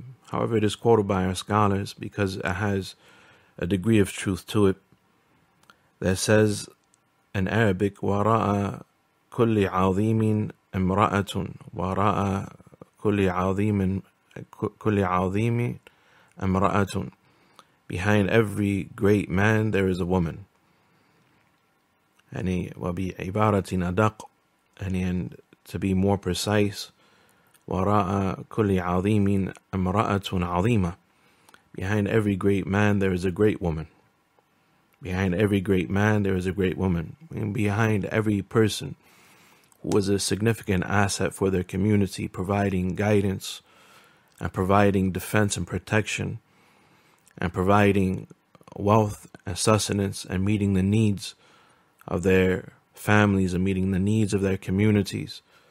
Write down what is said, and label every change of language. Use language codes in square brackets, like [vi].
[en] However, it is quoted by our scholars because it has a degree of truth to it that says in Arabic, [ar] وَرَاءَ كُلِّ عَظِيمٍ امْرَأَةٌ [en] وَرَاءَ كُلِّ عَظِيمٍ امْرَأَةٌ. Behind every great man there is a woman. [ar] وَبِعِبَارَةٍ أَدَقٍ, [en] and to be more precise, [ar] وَرَاءَ كُلِّ عَظِيمٍ امْرَأَةٌ عَظِيمَةٌ. [en] Behind every great man there is a great woman. Behind every great man there is a great woman. And behind every person who was a significant asset for their community, providing guidance and providing defense and protection and providing wealth and sustenance and meeting the needs of their families and meeting the needs of their communities,